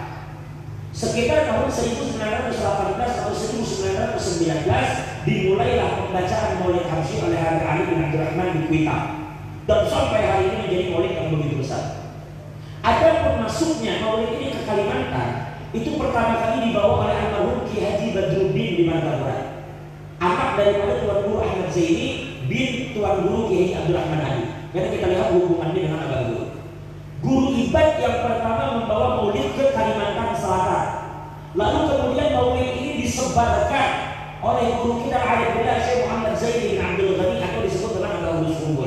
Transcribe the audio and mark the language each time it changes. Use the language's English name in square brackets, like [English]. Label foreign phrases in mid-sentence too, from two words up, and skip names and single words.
[Indonesian] Sekitar tahun 1918 atau 1919 dimulailah pembacaan Maulid Habsyi oleh Habib Ali bin Abdul Rahman di Kuitang, dan sampai hari ini menjadi maulid yang begitu besar. Adapun masuknya maulid ini ke Kalimantan itu pertama kali dibawa oleh almarhum Ki Haji Badruddin di Martapura, anak daripada Tuan Guru Ahmad Zaini bin Tuan Guru Ki Haji Abdul Rahman Ali. Karena kita lihat hubungannya dengan Abah Guru. Guru Ibad yang pertama membawa maulid ke Kalimantan Selatan. Lalu kemudian maulid ini disebarkan oleh guru kita Arif Billah Syekh Muhammad Zaini bin Abdul Ghani atau disebut dengan Abah Guru Sumbul.